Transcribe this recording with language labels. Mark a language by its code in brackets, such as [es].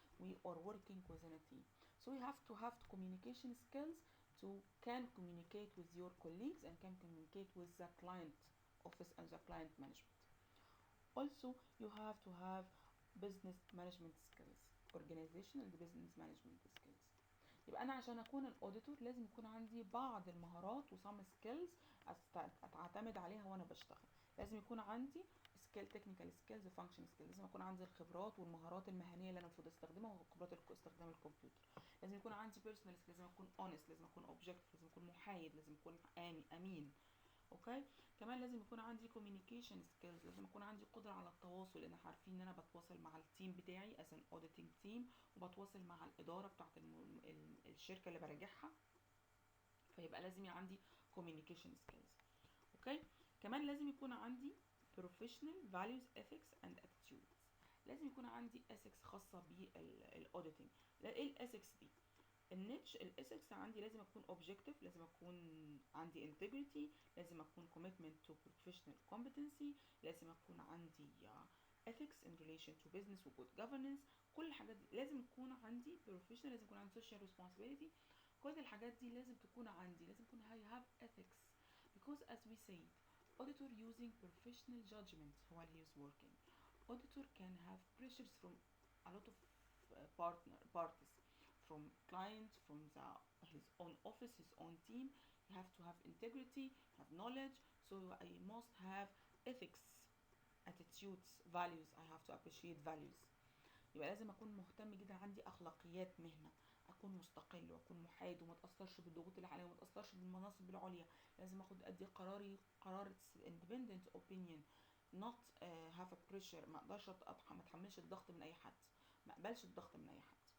[en] We are working within a team. So you have to have communication skills to can communicate with your colleagues and can communicate with the client office and the client management. Also, you have to have business management skills, organizational and business management skills. [ar] يبقى انا عشان اكون الاوديتور لازم يكون عندي بعض المهارات وسام سكيلز اعتمد عليها وانا بشتغل. لازم يكون عندي سكيل تكنيكال سكيلز وفانكشن سكيلز. لازم يكون عندي الخبرات والمهارات المهنيه اللي انا المفروض استخدمها وخبرات استخدام الكمبيوتر. لازم يكون عندي بيرسونال، لازم اكون اونست، لازم اكون اوبجكتيف، لازم اكون محايد، لازم اكون امين. اوكي كمان لازم يكون عندي كوميونيكيشن سكيلز. لازم اكون عندي قدره على التواصل، لان عارفين ان انا بتواصل مع التيم بتاعي [en] as an auditing team [ar] وبتواصل مع الاداره بتاعه الشركه اللي براجعها. فيبقى لازم عندي كوميونيكيشن سكيلز. اوكي كمان لازم يكون عندي [en] professional values ethics and attitudes. [ar] لازم يكون عندي ethics خاصه بالاوديتنج. ايه الاسكس دي؟ الاسكس عندي لازم اكون objective، لازم اكون عندي integrity، لازم اكون [en] commitment to professional competency، [ar] لازم اكون عندي [en] ethics in relation to business [ar] و [en] good governance. [ar] كل الحاجات دي لازم يكون عندي professional، لازم يكون عندي social responsibility. كل الحاجات دي لازم تكون عندي، لازم يكون [en] I have ethics because as we said auditor using professional judgment while he is working. Auditor can have pressures from a lot of parties, from clients, from his own office, his own team. You have to have integrity, have knowledge. So I must have ethics, attitudes, values. I have to appreciate values. [ar] يبقى لازم اكون مهتم جدا، عندي اخلاقيات مهنه، اكون مستقل واكون محايد وما اتاثرش بالضغوط اللي عليا وما اتاثرش بالمناصب العليا. لازم ادي قرار [en] independent opinion not have a pressure. [ar] ما اقدرش ما اتحملش الضغط من اي حد، ما اقبلش الضغط من اي حد.